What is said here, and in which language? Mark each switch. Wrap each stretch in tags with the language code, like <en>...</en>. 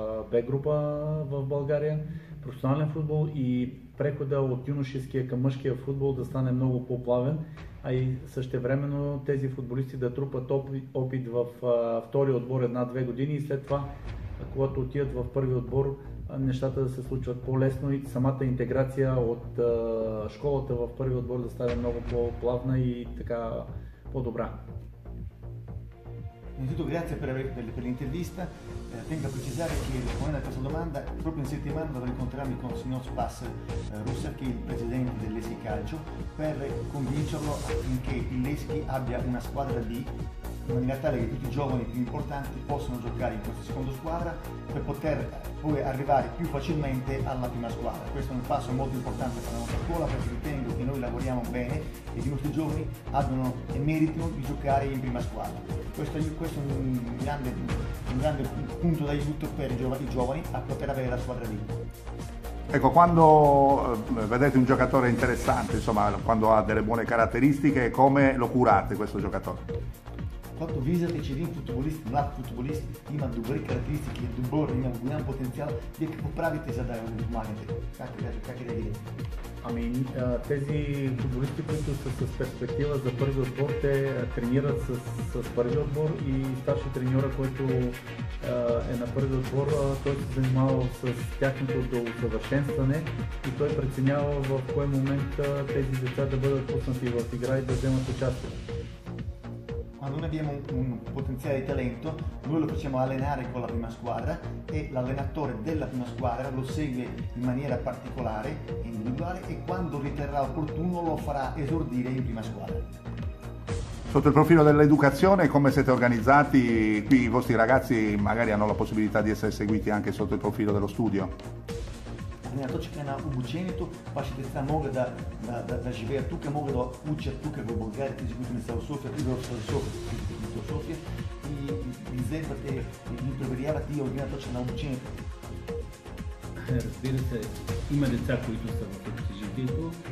<bg>Б група в България, професионален футбол, и прехода от юношеския към мъжкия футбол да стане много по-плавен, а и същевременно тези футболисти да трупат опит в втори отбор 1-2 години и след това, когато отидат в първи отбор, нещата да се случват по-лесно и самата интеграция от школата в първи отбор да стане много по-плавна и така по-добra.</bg> <it>Innanzitutto grazie per l'intervista, tengo a precisare che rispondendo a questa domanda proprio in settimana dovrò incontrarmi con il signor Spas Russer, che è il presidente dell'Leschi Calcio, per convincerlo affinché il Levski abbia una squadra B in maniera tale che tutti i giovani più importanti possano giocare in questa seconda squadra per poter poi arrivare più facilmente alla prima squadra. Questo è un passo molto importante per la nostra scuola, perché ritengo che noi lavoriamo bene e che i nostri giovani abbiano e meritino di giocare in prima squadra. Questo è un grande punto d'aiuto per i giovani a poter avere la squadra lì. Ecco, quando vedete un giocatore interessante, insomma, quando ha delle buone caratteristiche, come lo curate questo giocatore?</it> <bg>Когато виждате, че един футболист, млад футболист, има добри характеристики, добър, има голям потенциал, вие какво правите, за да го помагате? Как реагирате? Ами, тези футболисти, които са с перспектива за първи отбор, те тренират с първи отбор и старши треньора, който е на първи отбор, той се занимава с тяхното доусъвършенстване и той преценява в кой момент тези деца да бъдат пуснати в игра и да вземат участие.</bg> <it>Quando noi abbiamo un potenziale di talento, noi lo facciamo allenare con la prima squadra e l'allenatore della prima squadra lo segue in maniera particolare e individuale e quando riterrà opportuno lo farà esordire in prima squadra. Sotto il profilo dell'educazione, come siete organizzati? Qui i vostri ragazzi magari hanno la possibilità di essere seguiti anche sotto il profilo dello studio?</it> <bg>Гледна точка на обучението, вашите деца могат да живеят тук, могат да учат тук в България, тези, които не са в София, и в София, и изследвате, и ги проверявате и от гледна точка на обучението. Разбира се, има деца, които са в общежитието.</bg>